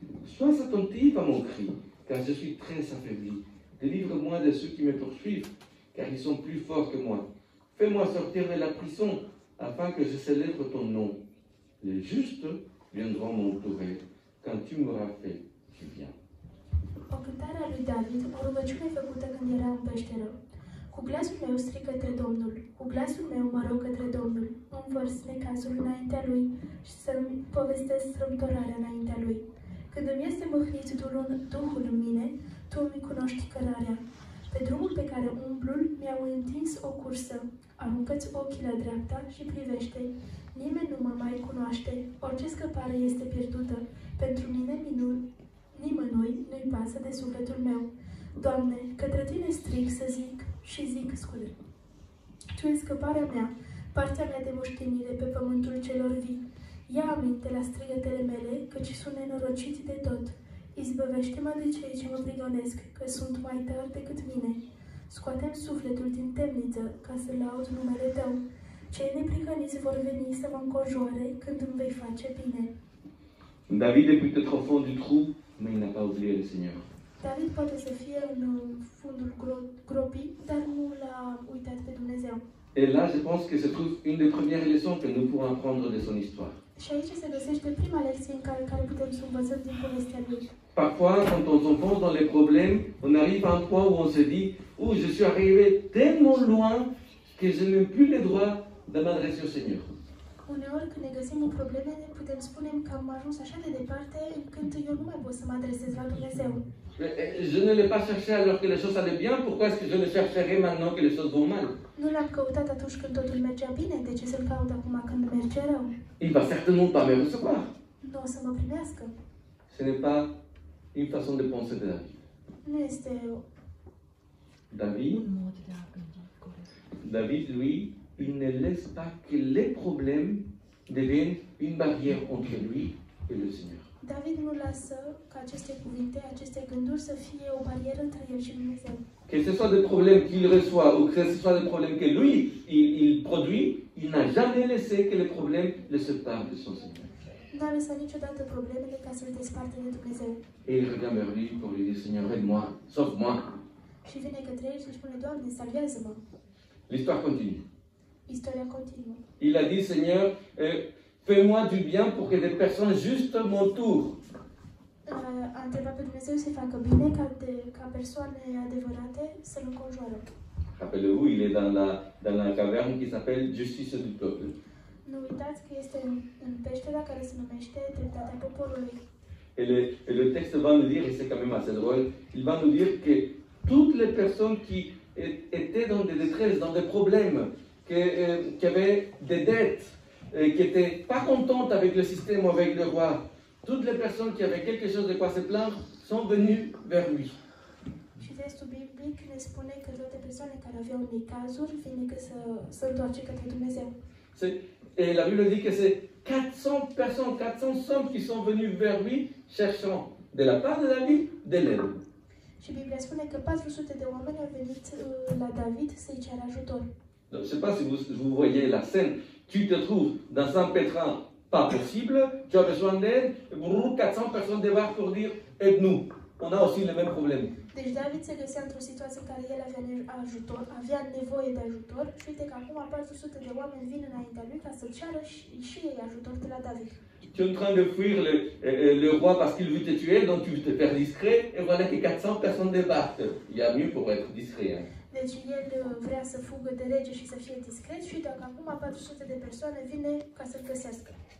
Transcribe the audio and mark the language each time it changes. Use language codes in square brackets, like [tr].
[fr] Sois attentif à mon cri, car je suis très affaibli. Délivre-moi de ceux qui me poursuivent, car ils sont plus forts que moi. Fais-moi sortir de la prison, afin que je célèbre ton nom. Les justes viendront m'entourer. Quand tu m'auras fait, tu viens. [ro] O cântare a lui David, o rugăciune făcută când era în peșteră. Cu glasul meu strig către Domnul, cu glasul meu mă rog către Domnul, îmi vărs necazul înaintea Lui și să-mi povestesc strâmtorarea înaintea Lui. Când îmi este mâhnit Duhul în mine, Tu îmi cunoști cărarea. Pe drumul pe care umblul mi-au întins o cursă. Aruncă-ți ochii la dreapta și privește. Nimeni nu mă mai cunoaște, orice scăpare este pierdută. Pentru mine nimănui nu-i pasă de sufletul meu. Doamne, către Tine strig să zic și zic, scuze. Tu ești scăparea mea, partea mea de moștenire pe pământul celor vii. Ia aminte la strigătele mele, căci sunt nenorocit de tot. Izbăvește-mă de cei ce mă prigonesc, că sunt mai tari decât mine. Scoate-mi sufletul din temniță, ca să laud numele Tău. Cei neprihăniți vor veni să mă înconjoare când îmi vei face bine. [fr] David est peut-être au fond du trou, mais il n'a pas oublié le Seigneur. [ro] David poate să fie în fundul gropii, dar nu l-a uitat pe Dumnezeu. [fr] Et là, je pense que se trouve une des premières leçons que nous pourrons apprendre de son histoire. [ro] Și aici se găsește prima lecție în care putem să învățăm din povestea lui. [fr] Parfois, quand on s'enfonce dans les problèmes, on arrive à un point où on se dit « je suis arrivé tellement loin que je n'ai plus le droit de m'adresser au Seigneur ». [ro] Uneori când ne găsim în probleme, putem spune că am ajuns așa de departe încât eu nu mai pot să mă adresez la Dumnezeu. [fr] Je ne l'ai pas cherché alors que les choses allaient bien, pourquoi est-ce que je le chercherai maintenant que les choses vont mal? [ro] Nu l-am căutat atunci când totul mergea bine, de ce să-l caut acum când merge rău? [fr] Il va certainement pas me recevoir. [ro] Nu o să mă primească. [fr] Ce n'est pas une façon de penser de David. [ro] Nu este [fr] David, David, lui, il ne laisse pas que les problèmes deviennent une barrière entre lui et le Seigneur. [ro] David nu lasă ca aceste cuvinte, aceste gânduri să fie o barieră între el și Dumnezeu. [fr] Que ce soit des problèmes qu'il reçoit ou que ce soit des problèmes que lui, il produit, il n'a jamais laissé que les problèmes le séparent de son Seigneur. [ro] Nu a lăsat niciodată problemele ca să-l desparte de Dumnezeu. [fr] Et il revient vers lui pour lui dire, Seigneur, aide-moi, sauve-moi. [ro] Și vine către el și spune, Doamne, salvează-mă. [fr] L'histoire continue. [ro] Istoria continuă. [fr] Il a dit, Seigneur, fais-moi du bien pour que des personnes justes m'entourent. [ro] A întrebat pe Dumnezeu să-i facă bine ca persoane adevărate să-l înconjoară. [fr] Rappelez-vous, il est dans la caverne qui s'appelle Justice du peuple. [ro] Nu uitați că este în peștera care se numește Dreptatea Poporului. [fr] Et le texte va nous dire, et c'est quand même assez drôle, il va nous dire que toutes les personnes qui étaient dans des détresses, dans des problèmes, qui avaient des dettes, qui n'étaient pas contentes avec le système ou avec le roi, toutes les personnes qui avaient quelque chose de quoi se plaindre sont venues vers lui. [ro] Și textul biblic ne spune că toate persoanele care aveau necazuri vin că să întoarce către Dumnezeu. [fr] Et la Bible dit que c'est 400 personnes, 400 hommes qui sont venus vers lui cherchant de la part de David de l'aide. [ro] Și Biblia spune că 400 de oameni au venit la David să-i ceară ajutor. [fr] Donc, je ne sais pas si vous voyez la scène. Tu te trouves dans un pétrin pas possible, tu as besoin d'aide, 400 personnes débarquent pour dire aide-nous. On a aussi les mêmes problèmes. [ro] Deci David se găsea într-o situație în care el avea nevoie de ajutor și uite că acum 400 de oameni vin înaintea lui ca să ceară și ei ajutor de la David. [fr] Tu es en train de fuir le roi parce qu'il veut te tuer, donc tu veux te faire discret, et voilà que 400 personnes débarquent. Il y a mieux pour être discret. Hein. [ro] Deci el vrea să fugă de rege și să fie discret și uite că acum 400 de persoane vine ca să-l găsească.